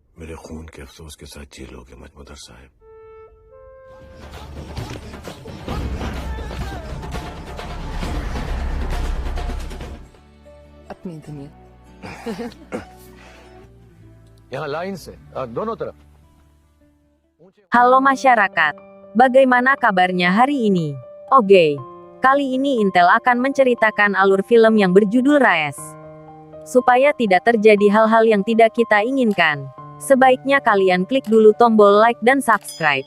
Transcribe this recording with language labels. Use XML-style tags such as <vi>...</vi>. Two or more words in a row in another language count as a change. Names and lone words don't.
<hi>मेरे खून के अफसोस के साथ जी लोगे मजमुदर साहब। अपनी दुनिया। यहाँ लाइन से दोनों तरफ।</hi> <id>Halo masyarakat, bagaimana kabarnya hari ini? Oke, kali ini Intel akan menceritakan alur film yang berjudul Raes. Supaya tidak terjadi hal-hal yang tidak kita inginkan, sebaiknya kalian klik dulu tombol like dan subscribe.</id>